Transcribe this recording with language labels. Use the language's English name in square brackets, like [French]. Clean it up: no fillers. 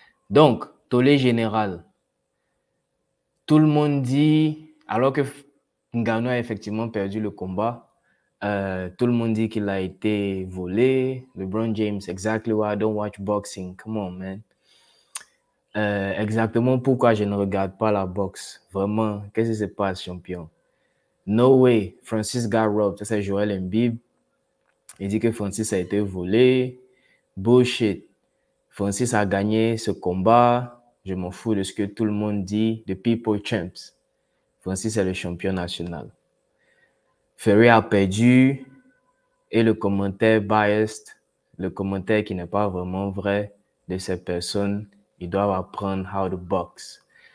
[French] Donc, tollé général. Tout le monde dit, alors que Ngannou a effectivement perdu le combat, tout le monde dit qu'il a été volé. [English] LeBron James, exactly why I don't watch boxing. Come on, man. [French] Exactement pourquoi je ne regarde pas la boxe. Vraiment, qu'est-ce qui se passe, champion? [English] No way, Francis got robbed. [French] Ça, c'est Joel Embiid. Il dit que Francis a été volé. Bullshit. Francis a gagné ce combat. Je m'en fous de ce que tout le monde dit. [English] The people champs. [French] Francis est le champion national. Fury a perdu. Et le commentaire biased, le commentaire qui n'est pas vraiment vrai de ces personnes, ils doivent apprendre [English] how to box.